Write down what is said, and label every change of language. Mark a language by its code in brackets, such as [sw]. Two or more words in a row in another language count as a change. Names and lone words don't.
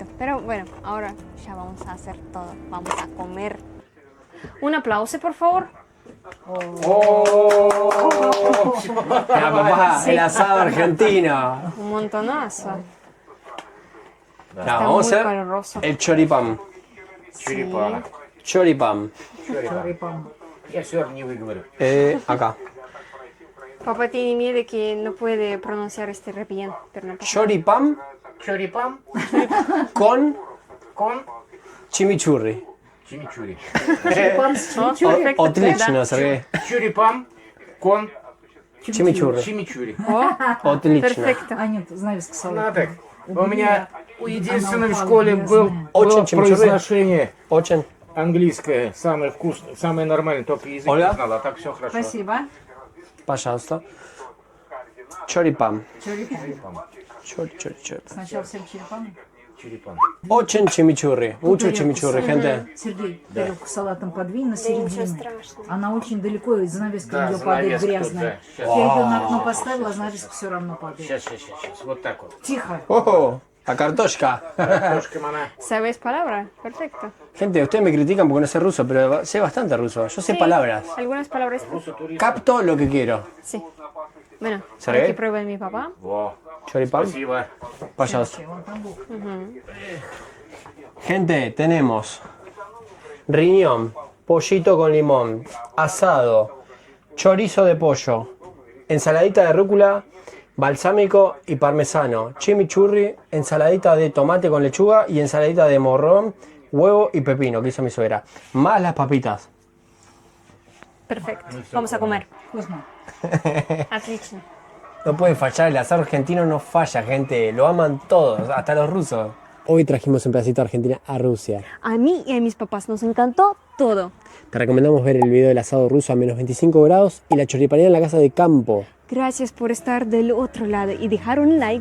[es] Pero bueno, ahora ya vamos a hacer todo. Vamos a comer. Un aplauso, por favor. Mira, papá, el asado argentino. Un montonazo. No, Está vamos a muy hacer caloroso. el choripán. [ru] Черепана. [es] Choripán. [ru] Я все равно не выговорю. [es] Acá. Papá tiene miedo que no puede pronunciar este re bien, pero no pasa Choripán [ru] Черепан [es] con con chimichurri. [ru] чимичури. Отлично, Сергей. Черепан con [es] Chimichurri. [ru] чимичури. Отлично. [es] Perfecto. [ru] Анют, знаешь, сказала. Ну так, у меня единственном в школе было Очень чимичурри. произношение Очень. английское, самое вкусное, самое нормальное, только язык Оля? не знала, а так все хорошо. Спасибо. Пожалуйста. Чорипан. Черепан. Чори. Сначала всем черепаном. Черепан. Очень chimichurri. [es] Mucho chimichurri, gente. [ru] Сергей, тарелку с салатом подвинь на середину. страшного. Она очень далеко, и занавеска Да, ее падает занавеска тут, грязная. да. Я ее на окно поставила, а занавеска все равно падает. Сейчас, вот так вот. Тихо. [es] ¡Oh! La cartoshka. [ru] Картошка она. [es] ¿Sabes palabra? Perfecto. Gente, ustedes me critican porque no sé ruso, pero sé bastante ruso. Yo sé Sí, palabras. Algunas palabras. Capto lo que quiero. Sí. Bueno, ¿Seré? ahora que pruebe mi papá. [ru] Во, [es] Choripán. [ru] спасибо. [es] Payas. [ru] Вон там был. [es] Gente, tenemos riñón, pollito con limón, asado, chorizo de pollo, ensaladita de rúcula, balsámico y parmesano, chimichurri, ensaladita de tomate con lechuga y ensaladita de morrón, huevo y pepino que hizo mi suegra, más las papitas. Perfecto. Vamos a comer. Вкусно. Отлично. No puede fallar, el asado argentino no falla, gente, lo aman todos, hasta los rusos. Hoy trajimos un pedacito de Argentina a Rusia. A mí y a mis papás nos encantó todo. Te recomendamos ver el video del asado ruso a menos 25 grados y la choripanera en la casa de campo. Gracias por estar del otro lado y dejar un like.